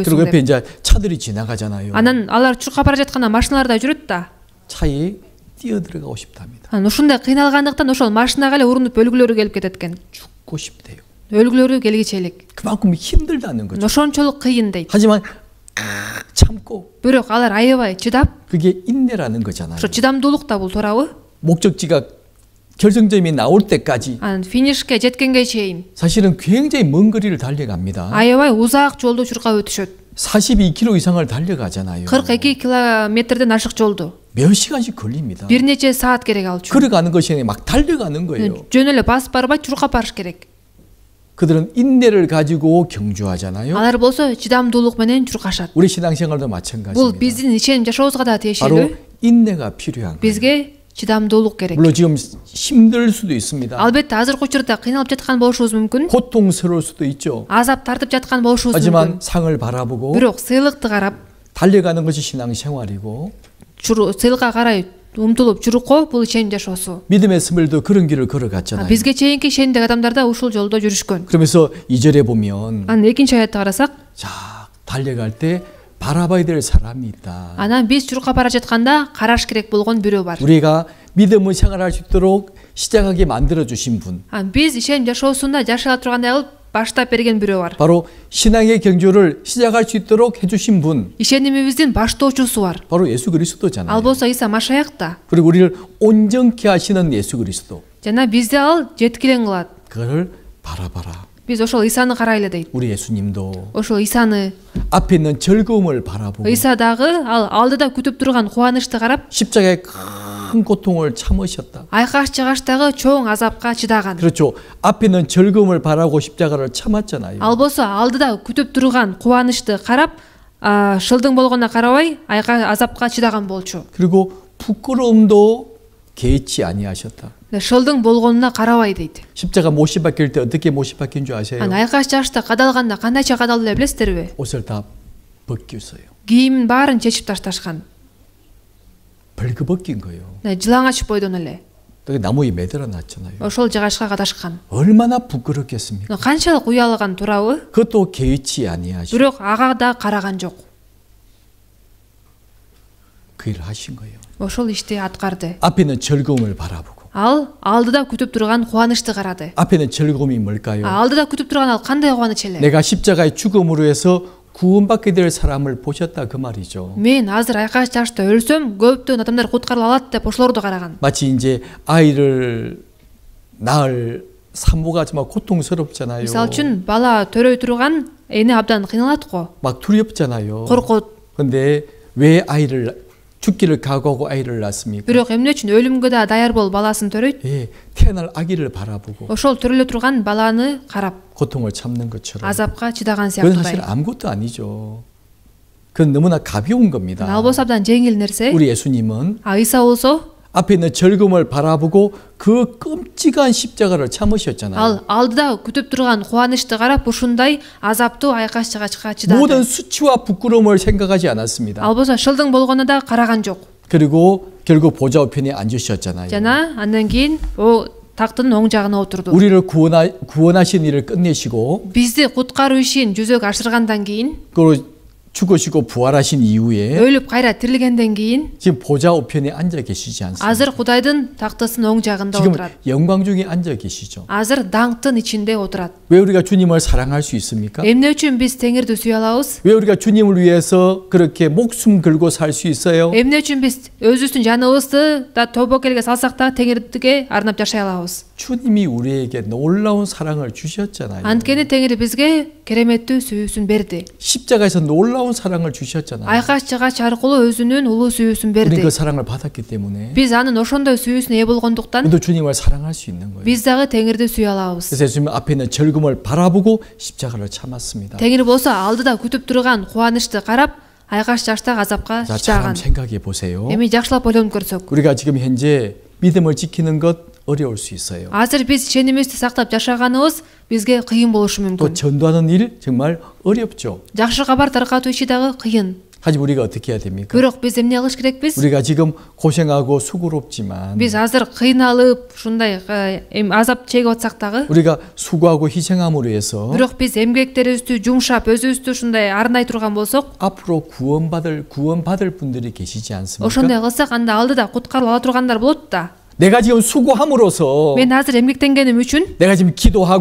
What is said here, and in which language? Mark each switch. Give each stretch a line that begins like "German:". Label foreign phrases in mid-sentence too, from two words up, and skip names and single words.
Korean: 그리고 옆에
Kyrgyz: деп.
Korean: 이제 차들이 지나가잖아요.
Kyrgyz: Анан алар чуркап бара жатканда машиналарда жүрөт да.
Korean: 차에 뛰어들어가고 싶답니다.
Kyrgyz: Ушундай кыйналгандыктан ошол машинага эле урунуп өлгүлөрү келип кетет экен.
Korean: 죽고 싶대요.
Kyrgyz: өлгүлөрү келгичи элек.
Korean: 그만큼 힘들다는 거죠.
Kyrgyz: ошончолук кыйын дейт.
Korean: 하지만 참고
Kyrgyz: Бирок алар аябай чыдап,
Korean: 그게 인내라는 거잖아요.
Kyrgyz: ошо чыдамдуулук да бул туурабы?
Korean: 목적지가 결승점이 나올 때까지
Kyrgyz: Анан финишке жеткенге чейин
Korean: 사실은 굉장히 먼 거리를 달려갑니다.
Kyrgyz: аябай узак жолду чуркап өтүшөт.
Korean: 42km 이상을 달려가잖아요.
Kyrgyz: 42 километрден ашык жолду
Korean: 몇 시간씩 걸립니다.
Kyrgyz: бир нече саат керек ал үчүн.
Korean: 걸어가는 것이 아니라 막 달려가는 거예요.
Kyrgyz: жөн эле басып барбай чуркап барыш керек.
Korean: 그들은 인내를 가지고 경주하잖아요.
Kyrgyz: Алар болсо чыдамдуулук менен чуркашат.
Korean: 우리 신앙생활도
Kyrgyz: Бул
Korean: 마찬가지입니다.
Kyrgyz: биздин ишеним жашообузга да
Korean: 바로
Kyrgyz: тиешелүү.
Korean: 인내가 필요한 거예요.
Kyrgyz: Бизге чыдамдуулук керек.
Korean: 물론 지금 힘들 수도 있습니다.
Kyrgyz: Албетте азыркы учурда кыйналып жаткан болушубуз мүмкүн.
Korean: 고통스러울 수도 있죠.
Kyrgyz: Азап тартып жаткан болушубуз
Korean: 하지만
Kyrgyz: мүмкүн.
Korean: 상을 바라보고
Kyrgyz: Бирок сыйлыкты карап,
Korean: 달려가는 것이 신앙생활이고
Kyrgyz: сыйлыкка карай умтулуп чурукко бул ишеним жашоосу.
Korean: 믿음의 스멜도 그런 길을 걸어갔잖아요.
Kyrgyz: Бизге чейинки ишенимдеги адамдар да ушул жолдо жүрүшкөн.
Korean: 그러면서 2절에 보면
Kyrgyz: Анан экинчи аятты карасак,
Korean: 자 달려갈 때 바라봐야 될 사람이 있다.
Kyrgyz: анан биз чурукка бара жатканда караш керек болгон бирөө бар.
Korean: 우리가 믿음을 생활할 수 있도록 시작하게 만들어 주신 분.
Kyrgyz: Биз ишеним жашоосунда жашала тургандай кылып баштап берген бирөө бар.
Korean: 바로 신앙의 경주를 시작할 수 있도록 해주신 분.
Kyrgyz: Ишенимибиздин баштоочусу бар.
Korean: 바로 예수 그리스도잖아요.
Kyrgyz: Ал болсо Иса Машаяк да.
Korean: 그리고 우리를 온전케 하시는 예수 그리스도.
Kyrgyz: Жана бизди ал жеткилең кылат.
Korean: 그걸 바라봐라.
Kyrgyz: Биз ошол Исаны карайлы дейт.
Korean: 우리 예수님도
Kyrgyz: Ошол Исаны,
Korean: 앞에 있는 즐거움을 바라보고
Kyrgyz: Иса дагы ал алдыда күтүп турган кубанычты карап,
Korean: 십자가의 큰 고통을 참으셨다.
Kyrgyz: айкаш чыгаштагы чоң азапка чыдаган.
Korean: 그렇죠. 앞에 있는 즐거움을 바라고 십자가를 참았잖아요.
Kyrgyz: Ал болсо алдыда күтүп турган кубанычты карап, шылдың болгонуна карабай, азапка чыдаган болчу.
Korean: 그리고 부끄러움도 개의치 아니하셨다.
Kyrgyz: Шылдың болгонуна карабай дейт.
Korean: 십자가 못이 박힐 때 어떻게 못이 박힌 줄 아세요?
Kyrgyz: Айкаш чыгашта кадалганда кандайча кадалды билесиздерби?
Korean: 옷을 다 벗겼어요.
Kyrgyz: Кийимин баарын чечип ташташкан.
Korean: 벌거벗긴 거예요.
Kyrgyz: Жылаңачып бойдон эле.
Korean: 나무에 매달아 놨잖아요.
Kyrgyz: Ошол жыгашка кадашкан.
Korean: 얼마나 부끄럽겠습니까?
Kyrgyz: Канчалык уялган турабы?
Korean: 그것도 개의치 아니하시고
Kyrgyz: Бирок ага да караган жок.
Korean: 그 일을 하신 거예요.
Kyrgyz: Ошол ишти аткарды.
Korean: 앞에 있는 즐거움을 바라보고
Kyrgyz: Ал алдыда күтүп турган кубанычты карады.
Korean: 앞에 있는 즐거움이 뭘까요?
Kyrgyz: Алдыда күтүп турган ал кандай кубаныч эле?
Korean: 내가 십자가의 죽음으로 해서 구원받게 될 사람을 보셨다 그 말이죠.
Kyrgyz: Мен азыр айкаш чашта өлсөм, көптөгөн адамдар куткарыла алат деп ошолорду караган.
Korean: 마치 이제 아이를 낳을 산모가 정말 고통스럽잖아요.
Kyrgyz: Мисалы үчүн бала төрөй турган эне абдан кыйналат го.
Korean: 막 두렵잖아요.
Kyrgyz: Коркот.
Korean: 근데 왜 아이를 죽기를 각오하고 아이를 낳습니까?
Kyrgyz: Бирок эмне үчүн өлүмгө да даяр болуп баласын төрөйт?
Korean: 예, 태어날 아기를 바라보고
Kyrgyz: Ошол төрөлө турган баланы карап,
Korean: 고통을 참는 것처럼.
Kyrgyz: азапка чыдаган
Korean: 그건
Kyrgyz: сыяктуу.
Korean: 사실 아무것도 아니죠. 그건 너무나 가벼운 겁니다.
Kyrgyz: Ал болсо абдан жеңил нерсе.
Korean: 우리 예수님은
Kyrgyz: Иса болсо
Korean: 앞에 있는 즐거움을 바라보고 그 끔찍한 십자가를 참으셨잖아요.
Kyrgyz: ал алдыда күтүп турган кубанычты карап ушундай азаптуу айкаш чыгачка
Korean: 모든
Kyrgyz: чыдады.
Korean: 수치와 부끄러움을 생각하지 않았습니다.
Kyrgyz: Ал болсо шылдың болгонуна да караган жок.
Korean: 그리고 결국 보좌 우편에 앉으셨잖아요.
Kyrgyz: Жана андан кийин тактын оң жагына отурду.
Korean: 우리를 구원하신 일을 끝내시고
Kyrgyz: Бизди куткаруу ишин жүзөгө ашыргандан кийин,
Korean: 그리고 죽으시고 부활하신 이후에
Kyrgyz: өлүп кайра тирилгенден кийин,
Korean: 지금 보좌 우편에 앉아 계시지 않습니까?
Kyrgyz: азыр Кудайдын тактысынын оң жагында
Korean: 지금
Kyrgyz: отурат.
Korean: 영광 중에 앉아 계시죠.
Kyrgyz: Азыр даңктын ичинде отурат.
Korean: 왜 우리가 주님을 사랑할 수 있습니까?
Kyrgyz: Эмне үчүн биз Теңирди сүйө алабыз?
Korean: 왜 우리가 주님을 위해서 그렇게 목숨 걸고 살 수 있어요?
Kyrgyz: Эмне үчүн биз өзүбүздүн жаныбызды да тобокелге салсак да Теңирдиге арнап жашай алабыз?
Korean: 주님이 우리에게 놀라운 사랑을 주셨잖아요.
Kyrgyz: Анткени Теңир бизге кереметтүү сүйүүсүн берди.
Korean: 십자가에서 놀라운 사랑을 주셨잖아요.
Kyrgyz: Айкаш чыгач аркылуу өзүнүн улуу сүйүүсүн
Korean: 우리는
Kyrgyz: берди.
Korean: 그 사랑을 받았기 때문에
Kyrgyz: Биз анын ошондой сүйүүсүнө ээ болгондуктан
Korean: 우리도 주님을 사랑할 수 있는 거예요.
Kyrgyz: биз дагы Теңирди сүйө алабыз.
Korean: 그래서 예수님 앞에 있는 즐거움을 바라보고 십자가를 참았습니다.
Kyrgyz: Теңир болсо алдыда күтүп турган кубанычты карап, айкаш чаштагы азапка
Korean: 자, 잘
Kyrgyz: чыдаган.
Korean: 생각해 보세요.
Kyrgyz: Эми жакшылап ойлонуп көрсөк,
Korean: 우리가 지금 현재 믿음을 지키는 것 어려울 수 있어요.
Kyrgyz: азыр биз ишенимибизди сактап жашаганыбыз бизге кыйын болушу
Korean: 또
Kyrgyz: мүмкүн.
Korean: 전도하는 일 정말 어렵죠.
Kyrgyz: Жакшы кабар таркатуу иши дагы кыйын.
Korean: 하지만 우리가 어떻게 해야 됩니까?
Kyrgyz: Бирок биз эмне кылыш керекпиз?
Korean: 우리가 지금 고생하고 수고롭지만
Kyrgyz: Биз азыр кыйналып, ушундай азап чегип атсак дагы,
Korean: 우리가 수고하고 희생함으로 해서
Kyrgyz: бирок биз эмгектерибизди жумшап, өзүбүздү ушундай арнай турган болсок,
Korean: 앞으로 구원받을 분들이 계시지 않습니까?
Kyrgyz: ошондой кылсак анда алдыда куткарылып ала тургандар болот да.
Korean: 내가 지금 수고함으로써
Kyrgyz: Мен азыр эмгектенгеним үчүн,
Korean: 내가 지금 기도하고